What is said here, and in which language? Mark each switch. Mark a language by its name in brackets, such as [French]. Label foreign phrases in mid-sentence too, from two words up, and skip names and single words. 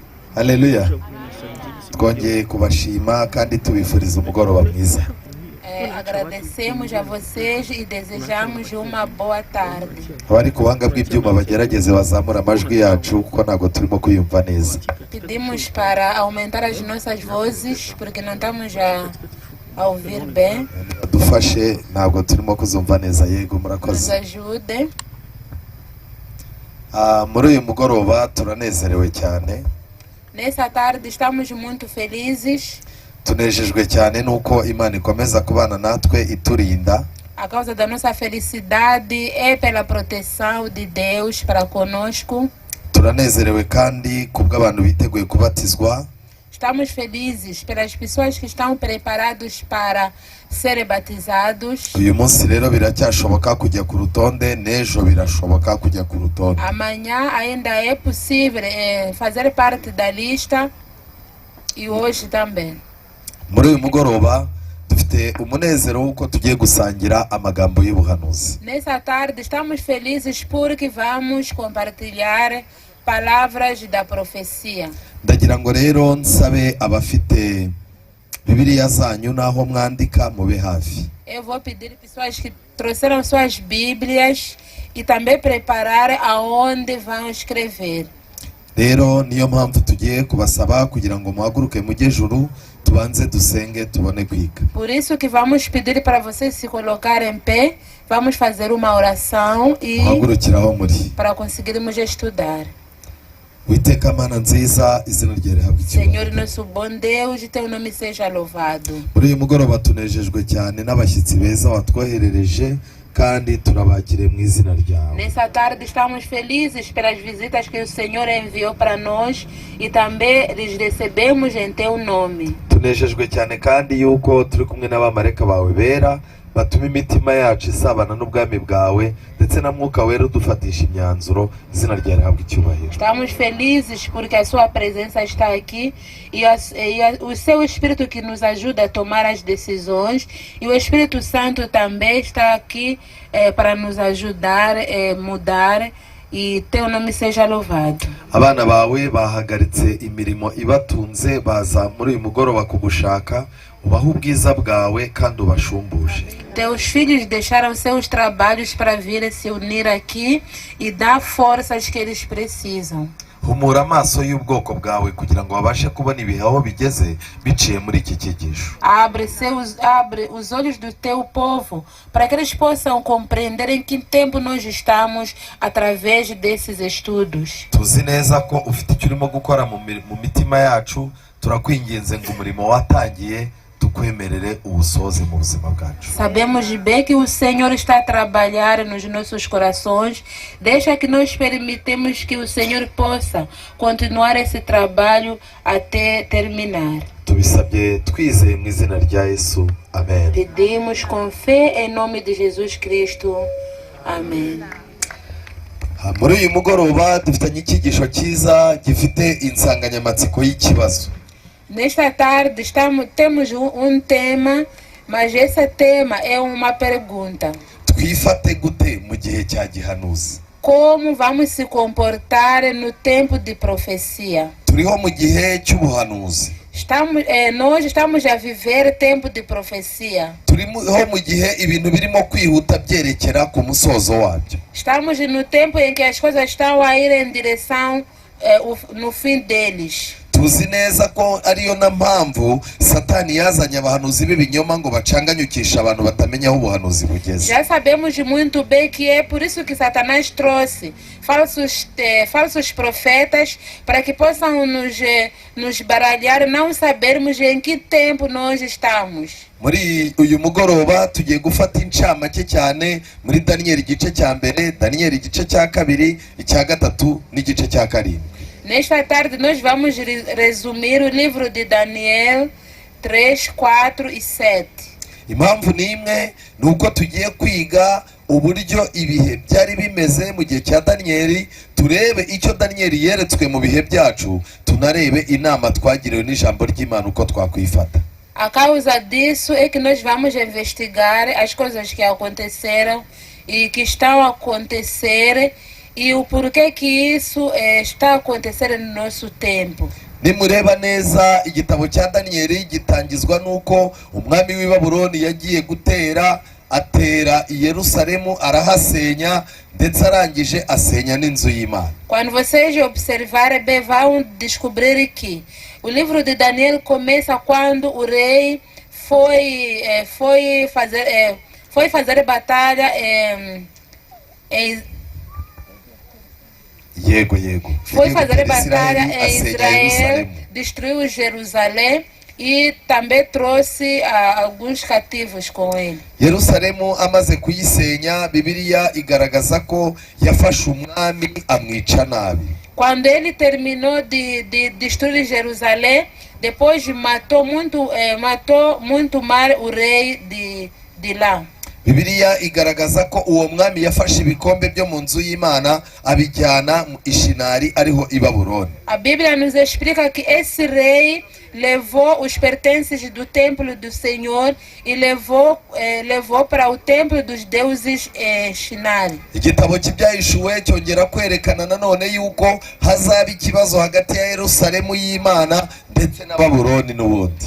[Kinyarwanda] Haleluya. Twongeye kubashima kandi tubifuriza umugoroba mwiza. [Portuguese] Agradecemos a vocês e desejamos uma boa tarde. [Kinyarwanda] Abari ku buhanga bw'ibyuma bagerageze bazamura amajwi yacu kuko ntabwo turimo kuyumva neza. [Portuguese] Pedimos para aumentar as nossas vozes porque não estamos a ouvir bem. [Kinyarwanda] Dufashe ntabwo turimo kuzumva neza. Yego [Portuguese] Nos [Kinyarwanda] murakoze. [Portuguese] ajude. [Kinyarwanda] Muri uyu mugoroba turanezerewe cyane. [Portuguese] Nessa tarde estamos muito felizes [Kinyarwanda] Tunejejwe cyane nuko Imana ikomeza kubana natwe iturinda. [Portuguese] a causa da nossa felicidade é pela proteção de Deus para conosco. [Kinyarwanda] Turanezerewe kandi kubw'abantu biteguye kubatizwa. [Portuguese] Estamos felizes pelas pessoas que estão preparados para serem batizados. [Kinyarwanda] Uyu munsi rero biracyashoboka kujya ku rutonde, n'ejo birashoboka kujya ku rutonde. [Portuguese] Amanhã ainda é possível fazer parte da lista e hoje também. [Kinyarwanda] Muri uyu mugoroba dufite umunezero w'uko tugiye gusangira amagambo y'ubuhanuzi. [Portuguese] Nessa tarde estamos felizes porque vamos compartilhar palavras da profecia. [Kinyarwanda] Ndagira ngo rero nsabe abafite Bibiliya zanyu naho mwandika mube hafi. [Portuguese] Eu vou pedir pessoas que trouxeram suas Bíblias e também preparar aonde vão escrever. [Kinyarwanda] Rero niyo mpamvu tugiye kubasaba kugira ngo muhaguruke mujye juru tubanze dusenge tubone kwiga. [Portuguese] Por isso que vamos pedir para vocês se colocarem em pé, vamos fazer uma oração e [Kinyarwanda] Muhagurukiraho muri. [Portuguese] para conseguirmos estudar. [Kinyarwanda] Witeka Mana nziza, izina rye rihabwe [Portuguese] Senhor, [Kinyarwanda] icyubahiro. [Portuguese] nosso bom Deus, teu nome seja louvado. [Kinyarwanda] Muri uyu mugoroba tunejejwe cyane n'abashyitsi beza watwoherereje kandi turabakire mu izina ryawe. [Portuguese] Nessa tarde estamos felizes pelas visitas que o Senhor enviou para nós e também lhes recebemos em teu nome. [Kinyarwanda] Tunejejwe cyane kandi yuko turi kumwe n'abamarayika bawe bera batuma imitima yacu isabana n'ubwami bwawe ndetse na mwuka wera udufatisha imyanzuro, izina ryawe rihabwe icyubahiro. [Portuguese] Estamos felizes porque a sua presença está aqui e o seu Espírito que nos ajuda a tomar as decisões e o Espírito Santo também está aqui para nos ajudar a mudar e teu nome seja louvado. [Kinyarwanda] Abana bawe bahagaritse imirimo ibatunze baza muri uyu mugoroba kugushaka, ubaha ubwiza bwawe kandi ubashumbushe. [Portuguese] Teus filhos deixaram seus trabalhos para vir se unir aqui e dar forças que eles precisam. [Kinyarwanda] Humura amaso y'ubwoko bwawe kugira ngo babashe kubona ibihe aho bigeze biciye muri iki cyigisho. [Portuguese] Abre os olhos do teu povo para que eles possam compreender em que tempo nós estamos através desses estudos. [Kinyarwanda] Tuzi neza ko ufite icyo urimo gukora mu mitima yacu, turakwinginze ngo umurimo watangiye tukwemerere uwusoze mu buzima bwacu. [Portuguese] Sabemos bem que o Senhor está a trabalhar nos nossos corações. Deixa que nós permitamos que o Senhor possa continuar esse trabalho até terminar. [Kinyarwanda] Tubisabye twizeye mu izina rya Yesu. Amen. [Portuguese] Pedimos com fé em nome de Jesus Cristo. Amém. [Kinyarwanda] Muri uyu mugoroba dufitanye icyigisho cyiza gifite insanganyamatsiko y'ikibazo. [Portuguese] Nesta tarde temos tema, mas esse tema é uma pergunta. [Kinyarwanda] Twifate gute mu gihe cya gihanuzi? [Portuguese] Como vamos se comportar no tempo de profecia? [Kinyarwanda] Turiho mu gihe cy'ubuhanuzi. [Portuguese] Nós estamos a viver tempo de profecia. [Kinyarwanda] Turiho mu gihe ibintu birimo kwihuta byerekera ku musozo wabyo. [Portuguese] Estamos no tempo em que as coisas estão a ir em direção no fim deles. [Kinyarwanda] Tuzi neza ko ariyo na mpamvu Satani yazanye abahanuzi b'ibinyoma ngo bacanganyukisha abantu batamenya aho ubuhanuzi bugeze. [Portuguese] Já sabemos muito bem que é por isso que Satanás trouxe falsos profetas para que possam nos baralhar, não sabermos em que tempo nós estamos. [Kinyarwanda] Muri uyu mugoroba tugiye gufata incamake cyane muri Daniyeli igice cya mbere, Daniyeli igice cya kabiri, icya gatatu n'igice cya karindwi. [Portuguese] Nesta tarde nós vamos resumir o livro de Daniel 3, 4 e 7. [Kinyarwanda] Impamvu ni imwe ni uko tugiye kwiga uburyo ibihe byari bimeze mu gihe cya Daniyeli, turebe icyo Daniyeli yeretswe mu bihe byacu, tunarebe inama twagiriwe n'ijambo ry'Imana uko twakwifata. [Portuguese] A causa disso é que nós vamos investigar as coisas que aconteceram e que estão a acontecer e o porquê que isso está acontecendo no nosso tempo. [Kinyarwanda] nimureba neza igitabo cya daniyeli gitangizwa n'uko umwami w'i Babuloni yagiye atera i Yerusalemu arahasenya, ndetse arangije asenya n'inzu y'Imana. [Portuguese] Quando vocês observarem bem, vão descobrir que o livro de Daniel começa quando o rei foi fazer batalha foi fazer batalha em Israel, destruiu Jerusalém e também trouxe alguns cativos com ele. [Kinyarwanda] Yerusalemu amaze kuyisenya, Bibiliya igaragaza ko yafashe umwami amwica nabi. [Portuguese] Quando ele terminou de destruir Jerusalém, depois matou muito mal o rei de lá. [Kinyarwanda] Bibiliya igaragaza ko uwo mwami yafashe ibikombe byo mu nzu y'Imana abijyana i Shinari, ariho i Babuloni. [Portuguese] A Bíblia nos explica que esse rei levou os pertences do templo do Senhor e levou para o templo dos deuses Shinari. [Kinyarwanda] Igitabo cy'Ibyahishuwe cyongera kwerekana nanone yuko hazaba ikibazo hagati ya Yerusalemu y'Imana ndetse na Babuloni n'ubundi.